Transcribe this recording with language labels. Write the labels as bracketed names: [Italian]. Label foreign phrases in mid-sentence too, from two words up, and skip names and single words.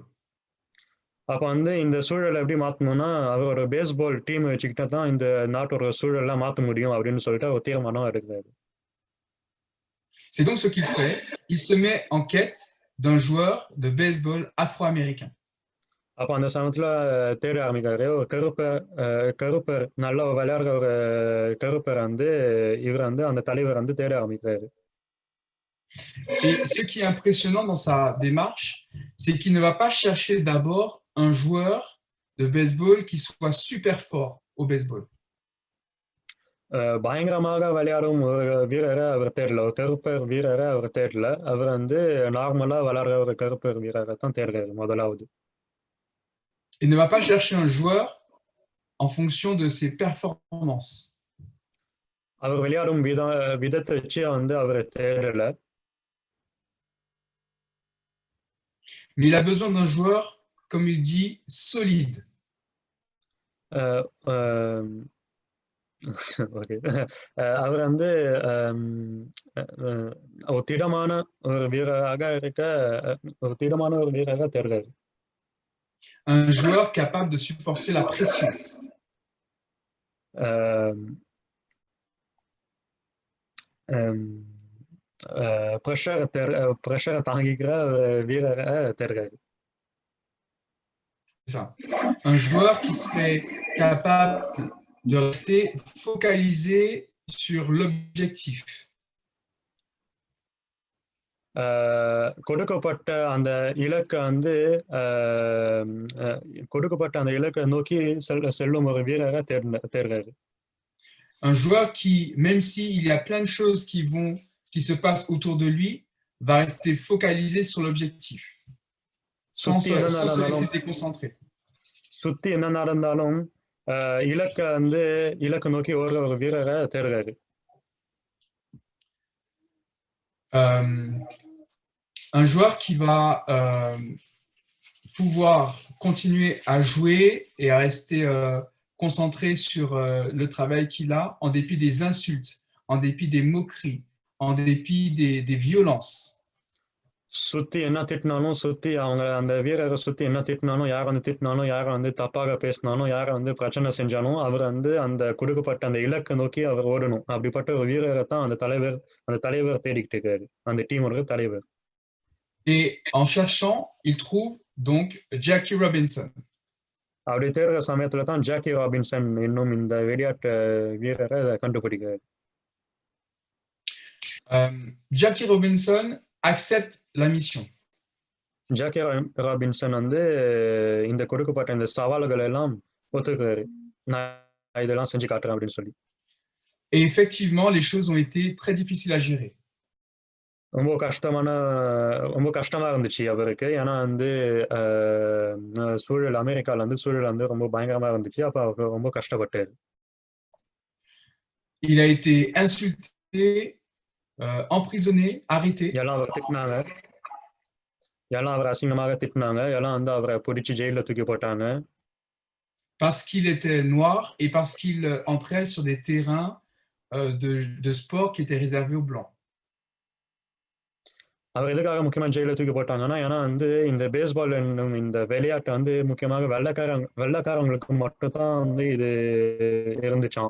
[Tamil] அப்ப வந்து இந்த சூழலை எப்படி மாத்தணும்னா அவரோட [English] baseball team [Tamil] வச்சுக்கிட்டா தான் இந்த நாட்டோட சூழல்லாம் மாற்ற முடியும் அப்படின்னு சொல்லிட்டு ஒரு தீர்மானம் எடுக்கிறாரு. [French] C'est donc ce qu'il fait. Il se met en quête d'un joueur de baseball afro-américain. [Tamil] அப்ப அந்த சமயத்துல தேட ஆரம்பிக்கிறாரு. ஒரு கருப்பர் நல்லா விளையாடுற ஒரு கருப்பர் வந்து இவர் வந்து அந்த தலைவர் வந்து தேட ஆரம்பிக்கிறாரு. [French] Et ce qui est impressionnant dans sa démarche, c'est qu'il ne va pas chercher d'abord un joueur de baseball qui soit super fort au baseball. [Tamil] பயங்கரமாக விளையாடும் ஒரு வீரரை அவர் தேடல, ஒரு கருப்பர் வீரரை அவர் தேடல. அவர் வந்து நார்மலா விளையாடுற ஒரு கருப்பர் வீரரை தான் தேடுறாரு முதலாவது. [French] Il ne va pas chercher un joueur en fonction de ses performances. [Tamil] அவர் விளையாடும் விதத்தை வச்சு வந்து அவரை தேடல. [French] Mais il a besoin d'un joueur, comme il dit, solide. [Tamil] அவர் வந்து ஒரு திடமான ஒரு வீரராக தேடுறாரு. [French] Un joueur capable de supporter la pression. [Tamil] பிரஷரை தாங்கிக்கிற வீரரை தேடுறாரு. [French] C'est ça. Un joueur qui serait capable de rester focalisé sur l'objectif. [Tamil] கொடுக்கப்பட்ட அந்த இலக்கை வந்து கொடுக்கப்பட்ட அந்த இலக்கை நோக்கி செல்லும் ஒரு வீரரை தேர்றாரு. [French] Un joueur qui, même s'il y a plein de choses qui se passent autour de lui, va rester focalisé sur l'objectif, sans se laisser déconcentrer. [Tamil] சுத்தி என்ன நடந்தாலும் இலக்கை நோக்கி ஒரு வீரரை தேர்றாரு. [French] Un joueur qui va pouvoir continuer à jouer et à rester concentré sur le travail qu'il a, en dépit des insultes, en dépit des moqueries, en dépit des violences. [Tamil] சுத்தி என்ன திட்டினாலும் சுத்தி அவங்க அந்த வீரரை சுத்தி என்ன திட்டினாலும் யார் வந்து திட்டினாலும் யாரை வந்து தப்பாக பேசினாலும் யாரை வந்து பிரச்சனை செஞ்சாலும் அவர் வந்து அந்த கொடுக்கப்பட்ட அந்த இலக்கை நோக்கி அவர் ஓடணும். அப்படிப்பட்ட ஒரு வீரரை தான் அந்த தலைவர் தேடிக்கிட்டு இருக்காரு, அந்த டீமோட தலைவர். [French] Et en cherchant, il trouve donc Jackie Robinson. [Tamil] அப்படி தேடுற சமயத்துல தான் ஜாக்கி ராபின்சன் என்னும் இந்த விளையாட்டு வீரரை கண்டுபிடிக்கிறார். [French] Jackie Robinson accepte la mission. [Tamil] ஜாக்கி ராபின்சன் வந்து இந்த கொடுக்கப்பட்ட இந்த சவால்கள் எல்லாம் ஒத்துக்கிறாரு. நான் இதெல்லாம் செஞ்சு காட்டுறேன் அப்படின்னு சொல்லி. [French] Et effectivement, les choses ont été très difficiles à gérer. [Tamil] ரொம்ப கஷ்டமா இருந்துச்சு அவருக்கு. ஏன்னா வந்து அமெரிக்கால வந்து சூழல் வந்து ரொம்ப பயங்கரமா இருந்துச்சு. அப்ப அவர் ரொம்ப கஷ்டப்பட்டாரு. [French] Il a été insulté, emprisonné, arrêté. [Tamil] எல்லாம் அவர் அசிங்கமாக திட்டினாங்க. எல்லாம் வந்து அவரை பிடிச்சு ஜெயில தூக்கி போட்டாங்க. [French] Parce qu'il était noir et parce qu'il entrait sur des terrains de sport qui étaient réservés aux blancs. [Tamil] அவர் எதுக்காக முக்கியமா ஜெயில தூக்கி போட்டாங்கன்னா, ஏன்னா வந்து இந்த பேஸ்பால் என்னும் இந்த விளையாட்டு வந்து முக்கியமாக வெள்ளைக்காரங்களுக்கு மட்டும் தான் வந்து இது இருந்துச்சாம்.